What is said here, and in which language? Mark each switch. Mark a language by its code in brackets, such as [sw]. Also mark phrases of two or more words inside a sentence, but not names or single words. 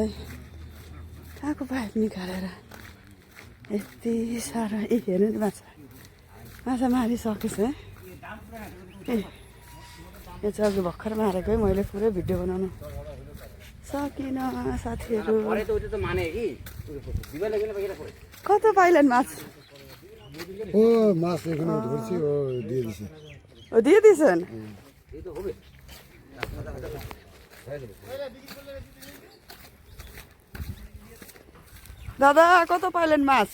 [ne] कहाँको पाइप निकालेर यति साह्रो हेर्नु नि माछा मारिसकेछ है। यो चाहिँ अघि भर्खर मारेको है। मैले पुरै भिडियो बनाउनु सकिनँ साथीहरू। [bn] কত পাইলেন মাছ ও মাছ এখানে ধরছি ও দিয়ে দিছে ও দিয়ে দিয়েছেন। দাদা কত পাইলেন মাছ?